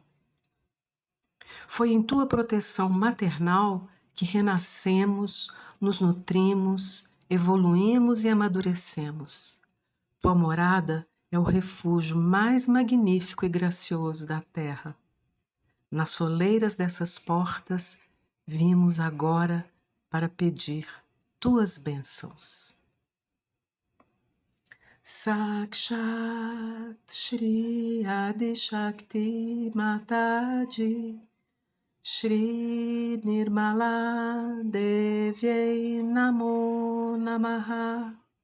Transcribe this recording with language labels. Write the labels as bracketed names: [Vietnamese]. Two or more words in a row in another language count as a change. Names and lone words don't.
[Portuguese] Foi em Tua proteção maternal que renascemos, nos nutrimos, evoluímos e amadurecemos. Tua morada é o refúgio mais magnífico e gracioso da terra. Nas soleiras dessas portas, vimos agora para pedir tuas bênçãos. [Sanskrit] Sakshat Shri Adi Shakti Mataji Shri Nirmala Devyai Namo Namaha.